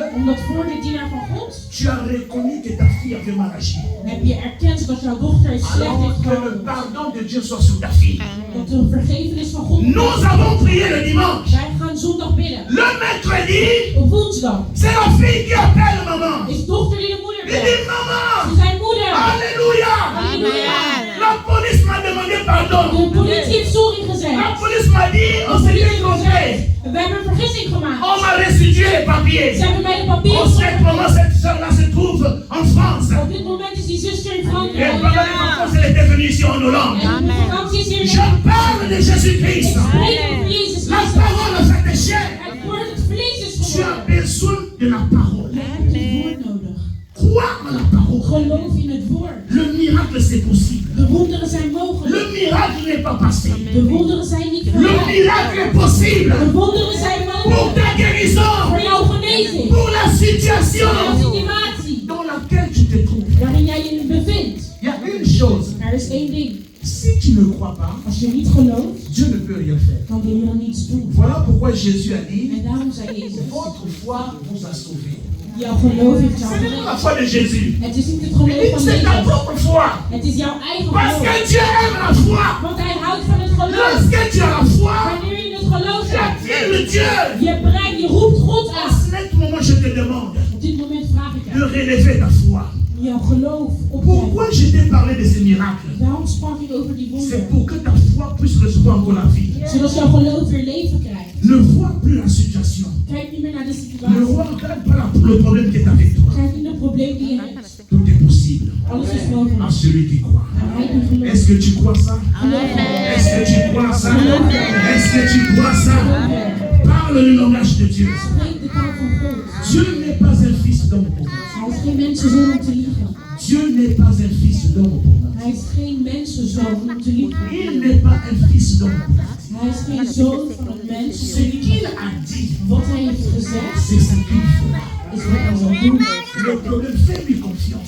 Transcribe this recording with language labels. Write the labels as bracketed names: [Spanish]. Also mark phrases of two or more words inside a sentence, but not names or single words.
[Dutch] Omdat voor de dienaar van God [French] tu as reconnu que ta fille avait mal agi. [Dutch] heb je erkend dat jouw dochter het slecht [French] Alors [Dutch] heeft [French] que le [Dutch] gehandeld. [French] pardon de Dieu soit sur ta fille. [Dutch] Dat de vergevenis van God. [French] Nous avons prié le dimanche. [Dutch] Wij gaan zondag bidden. [French] Le mercredi, [Dutch] Op woensdag [French] c'est la fille qui appelle maman. [Dutch] is dochter die de moeder [French] Il [Dutch] belt. [French] dit maman, [Dutch] Ze zei moeder. [French] alléluia. [Dutch] Halleluja. [French] La police m'a demandé pardon. [Dutch] De politie heeft sorry [French] La [Dutch] gezegd. [French] police m'a dit, on s'est bien trompé. [Dutch] We hebben een vergissing gemaakt. [French] On m'a restitué les papiers. [Dutch] Ze hebben mij de [French] En [Dutch] papieren [French] ce moment, cette soeur-là se trouve en France. [Dutch] Op dit moment is die zuster in [French] Et [Dutch] Frankrijk. [French] pendant les vacances, elle était venue ici en Hollande. [Dutch] En de vakantie is hier. [French] Je parle de [Dutch] Ik [French] Jésus-Christ. [Dutch] spreek over Jezus [French] La [Dutch] Christus. [French] parole faite de chair. [Dutch] Het woord het vlees is [French] Tu as [Dutch] geworden. [French] besoin de la parole. [Dutch] Je hebt het woord nodig. [French] Crois en la parole. [Dutch] Geloof in het woord. [French] Le miracle, c'est possible. [Dutch] De wonderen zijn mogelijk. [French] Le miracle n'est pas passé. [Dutch] De wonderen zijn niet [French] Le [Dutch] voorbij. [French] miracle est possible. [Dutch] De wonderen zijn [French] Pour [Dutch] mogelijk. [French] ta guérison. [Dutch] Voor jouw genezing. [French] Pour la [Dutch] Voor [French] situation [Dutch] jouw situatie. [French] dans laquelle tu te trouves. [Dutch] Waarin jij je bevindt. [French] Il y a une chose. [Dutch] Er is één ding. [French] Si tu ne crois pas, [Dutch] Als je niet gelooft, [French] Dieu ne peut rien faire. [Dutch] kan de Heer niets doen. [French] Voilà pourquoi Jésus a dit, [Dutch] En daarom zei Jezus. [French] votre foi vous a sauvé. [Dutch] Jouw geloof heeft jou [French] Ce n'est pas la [Dutch] gered. [French] foi de Jésus. [Dutch] Het is niet het geloof van [French] C'est ta [Dutch] Jezus. [French] propre foi. [Dutch] Het is jouw eigen [French] Parce [Dutch] geloof. [French] que Dieu aime la foi. [Dutch] Want hij houdt van het geloof. [French] Lorsque tu as la foi, [Dutch] Wanneer je het geloof [French] tu [Dutch] hebt, [French] attires Dieu. [Dutch] je brengt, je roept God [French] À [Dutch] aan. [French] ce moment, je te demande [Dutch] Op dit moment vraag ik [French] de [Dutch] jou. [French] relever ta foi. [Dutch] Jouw geloof op [French] Pourquoi je t'ai parlé de ces miracles? [Dutch] Daarom sprak ik over die [French] C'est [Dutch] wonderen. [French] pour que ta foi puisse recevoir encore la vie. [Dutch] Zodat jouw geloof weer leven krijgt. [French] Ne vois plus la situation. [Dutch] Kijk niet meer naar de [French] Ne [Dutch] situatie. [French] regarde pas le problème qui est avec toi. [Dutch] Kijk niet naar het probleem die je hebt. [French] Tout est possible. [Dutch] Alles is mogelijk. geloven. [French] à celui qui croit. [Dutch] En hij die gelooft. [French] Est-ce que tu crois ça? Est-ce que tu crois ça? Est-ce que tu crois ça? Parle le langage de Dieu. [Dutch] Spreek de taal van God. [French] Dieu n'est pas un fils d'homme pour mentir. [Dutch] Hij is geen mensenzoon om te liegen. [French] Dieu n'est pas un fils d'homme pour mentir. [Dutch] Hij is geen mensenzoon om te liegen. [French] Il n'est pas un fils d'homme pour mentir. [Dutch] Hij is geen zoon van een mens. [French] Ce qu'il a dit, [Dutch] Wat hij heeft gezegd [French] c'est ce qu'il fera. [Dutch] is wat hij zal doen. [French] Le problème, fais-lui confiance.